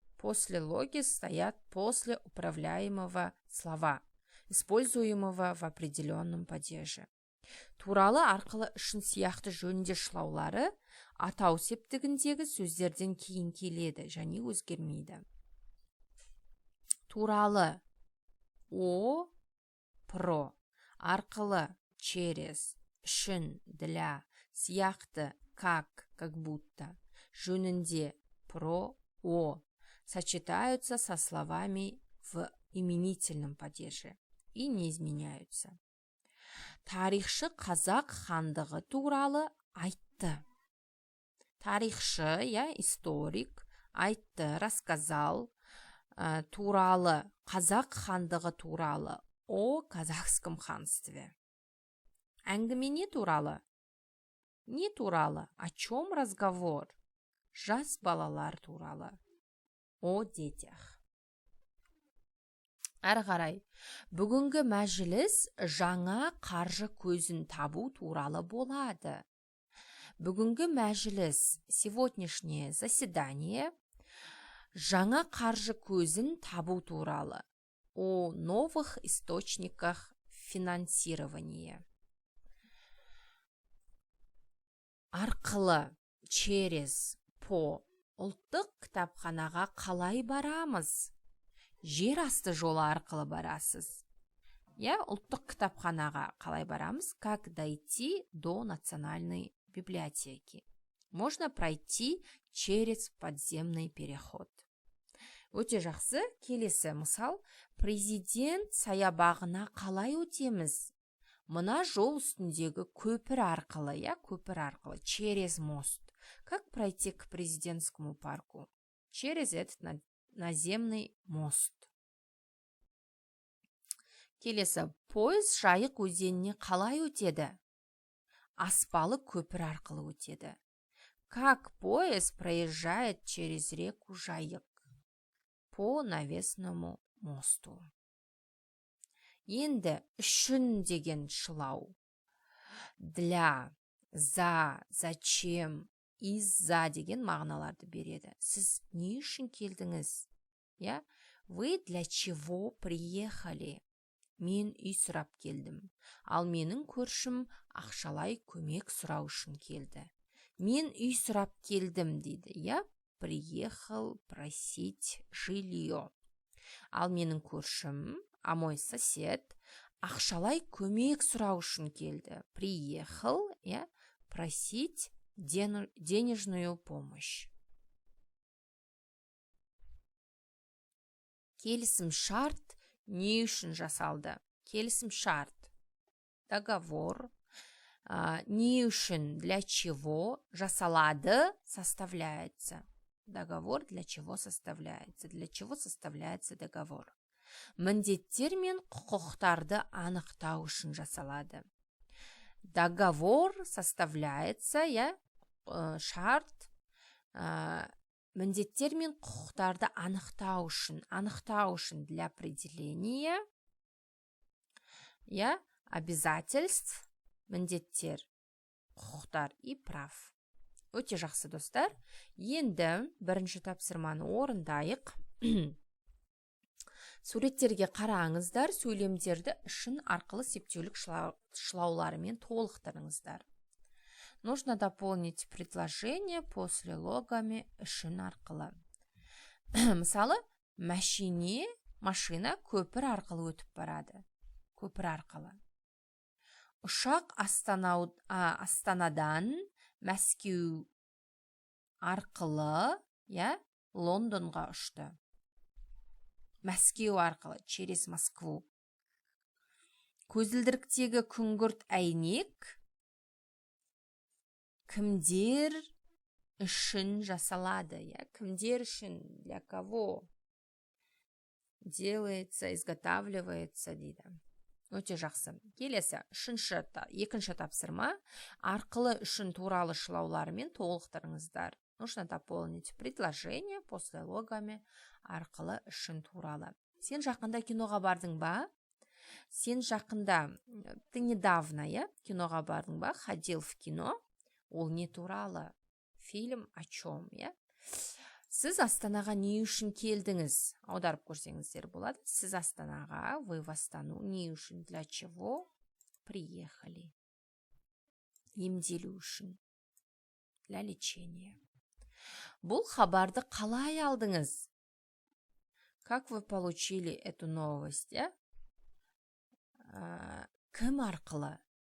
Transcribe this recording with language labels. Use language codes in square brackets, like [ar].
[ru] Послелоги стоят после управляемого слова, используемого в определенном падеже. [kk] Туралы, арқылы, үшін сияқты жөнінде шылаулары атау септігіндегі сөздерден кейін келеді және өзгермейді. [ru] Туралы о, про, арқылы, через, үшін, для, сияқты, как будто, жөнінде, про, о, сочетаются со словами в именительном падеже и не изменяются. [kk] Тарихшы қазақ хандығы туралы айтты. Тарихшы, [ru] историк, [kk] айтты, [ru] рассказал, [kk] туралы, қазақ хандығы туралы, [ru] о казахском ханстве. [kk] Әңгіме не туралы? Не туралы, [ru] о чем разговор? [kk] Жас балалар туралы. [ru] О детях. [kk] Әрі қарай, бүгінгі мәжіліс жаңа қаржы көзін табу туралы болады. Бүгінгі мәжіліс, [ru] сегодняшнее заседание, [kk] жаңа қаржы көзін табу туралы. [ru] О новых источниках финансирования. Арқылы, через, по. [kk] Ұлттық кітапханаға қалай барамыз? Жер асты жолы арқылы барасыз. Ұлттық кітапханаға қалай барамыз? [ru] Как дойти до национальной библиотеки? Можно пройти через подземный переход. [kk] Өте жақсы, келесі мысал, президент саябағына қалай өтеміз? Мына жол үстіндегі көпір арқылы, көпір арқылы, [ru] через мост. Как пройти к президентскому парку? Через этот наземный мост. [kk] Келесі, поезд Жайық өзеніне қалай өтеді? Аспалы көпір арқылы өтеді. [ru] Как поезд проезжает через реку Жайық? По навесному мосту. [kk] Енді үшін деген шылау. Для, за, зачем, из-за деген мағыналарды береді. Сіз не үшін келдіңіз? [ru] Вы для чего приехали? [kk] Мен үй сұрап келдім. Ал менің көршім ақшалай көмек сұрау үшін келді. Мен үй сұрап келдім дейді. [ru] Приехал просить жилье. [kk] Ал менің көршім, [ru] а мой сосед, [kk] ақшалай көмек сұрау үшін келді. [ru] Приехал, просить денежную помощь. [kk] Келісім шарт не үшін жасалды? Келісім шарт. Договор. Не үшін, [ru] для чего [kk] жасалады, [ru] составляется. Договор для чего составляется? Для чего составляется договор? [kk] Міндеттер мен құқықтарды анықтау үшін жасалады. [ru] Договор составляется, [kk] шарт, міндеттер мен құқықтарды анықтау үшін [ru] для определения, обязательств, [kk] міндеттер, құқықтар [ru] и прав. [kk] Өте жақсы достар. Енді бірінші тапсырманы орындайық. Суреттерге қараңыздар, сөйлемдерді үшін арқылы септеулік шылауларымен толықтырыңыздар. [ru] Нужно дополнить предложение после логами үшін арқылы. [kk] Мысалы, машина көпір арқылы өтіп барады. Көпір арқылы. ұшақ Астанадан Мәскеу арқылы, Лондонға ұшты. Мәскеу арқылы, [ru] через Москву. [kk] Көзілдіріктегі күңгірт әйнек кімдер үшін жасалады, Кімдер үшін, [ru] для кого делается, изготавливается [kk] дейді. Өте жақсы. Келесі, екінші тапсырма. Арқылы үшін туралы шылаулармен толықтырыңыздар. [ru] Нужно дополнить предложение после логами арқылы үшін туралы. [kk] Сен жақында киноға бардың ба? [ru] Ты недавно, [kk] киноға бардың ба? [ru] Ходил в кино. [kk] Ол не туралы? [ru] Фильм о чем, [kk] Сіз Астанаға не үшін келдіңіз? Аударып көрсеңіздер болады. Сіз Астанаға, [ru] вы в Астану, [kk] не үшін, [ru] для чего приехали? [kk] Емделу үшін. [ru] Для лечения. [kk] Бұл хабарды қалай алдыңыз? [ru] Как вы получили эту новость, [kk] Кім арқылы?